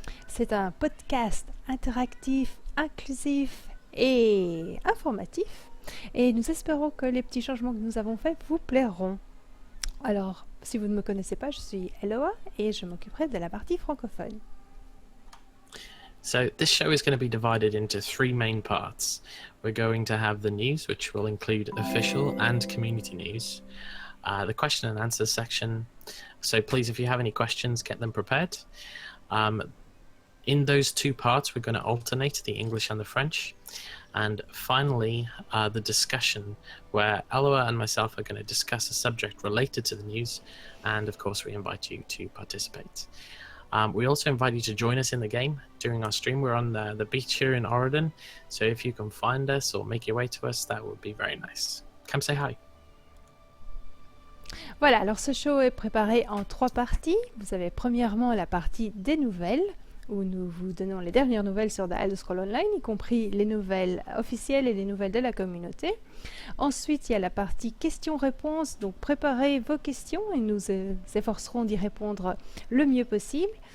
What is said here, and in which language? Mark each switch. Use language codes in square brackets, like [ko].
[fr] C'est un podcast interactif, inclusif et informatif. Et nous espérons que les petits changements que nous avons faits vous plairont. Alors, si vous ne me connaissez pas, je suis Eloa et je m'occuperai de la partie francophone. [en] So this show is going to be divided into three main parts. We're going to have the news, which will include official and community news. The question and answer section. So please, if you have any questions, get them prepared. In those two parts, we're going to alternate the English and the French. And finally, the discussion, where Aloha and myself are going to discuss a subject related to the news. And of course, we invite you to participate. We also invite you to join us in the game during our stream. We're on the beach here in Oregon. So if you can find us or make your way to us, that would be very nice. Come say hi. [fr] Voilà, alors ce show est préparé en trois parties. Vous avez premièrement la partie des nouvelles, où nous vous donnons les dernières nouvelles sur The Elder Scrolls Online, y compris les nouvelles officielles et les nouvelles de la communauté. Ensuite, il y a la partie questions-réponses, donc préparez vos questions et nous efforcerons d'y répondre le mieux possible.